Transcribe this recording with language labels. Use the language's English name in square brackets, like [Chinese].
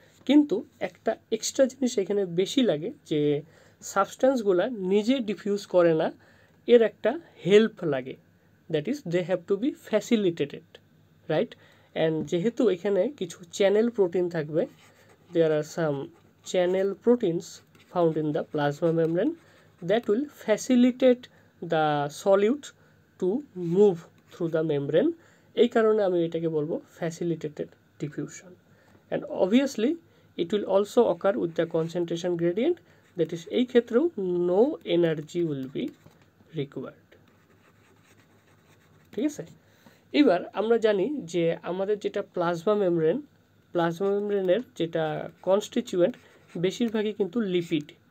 [Bangla] কিন্তু একটা এক্সট্রা জিনিস এখানে বেশি লাগে, যে সাবস্টেন্সগুলো নিজে ডিফিউজ করে না, এর একটা হেল্প লাগে, [English] that is they have to be facilitated, [Bangla] right. [English] and [Bangla] যেহেতু এখানে কিছু চ্যানেল প্রোটিন থাকবে, [English] there are some channel proteins found in the plasma membrane that will facilitate the solute to move through the membrane, [Bangla] এই কারণে আমি এটাকে বলবো [English] facilitated diffusion. And obviously it will also occur with the concentration gradient, that is [Bangla] এই ক্ষেত্রেও [English] no energy will be required. [Bangla] ঠিক আছে, এবার আমরা জানি যে আমাদের যেটা প্লাজমা মেমব্রেনের যেটা কনস্টিটিউয়েন্ট বেশিরভাগই কিন্তু লিপিড।